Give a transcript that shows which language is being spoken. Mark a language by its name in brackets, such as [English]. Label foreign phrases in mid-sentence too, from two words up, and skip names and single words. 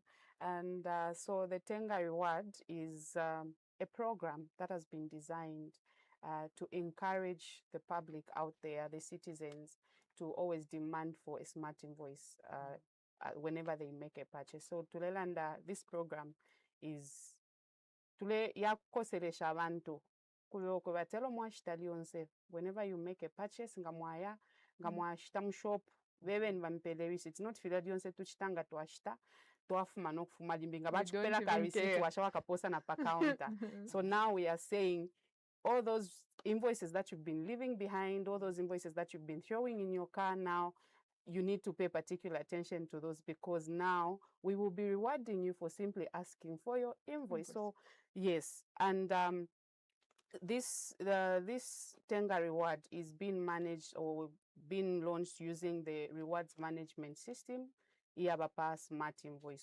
[English] And so the TENGA reward is a program that has been designed to encourage the public out there, the citizens, to always demand for a smart invoice whenever they make a purchase. [Bemba] So tulelanda, [English] this program is [Bemba] tule yakukoseresha abantu kuloko batelo mwashita lyonse, [English] whenever you make a purchase [Bemba] nga mwashita mu shop bebe nibampele receipt, not fila lyonse tuchitanga twashita twafuma nokufuma limbi nga bachipela ka receipt washawa kaposa na pa counter. [English] So now we are saying all those invoices that you've been leaving behind, all those invoices that you've been throwing in your car, now you need to pay particular attention to those, because now we will be rewarding you for simply asking for your invoice. So yes, and this TENGA reward is being managed or being launched using the rewards management system, Iyabapa Smart Invoice.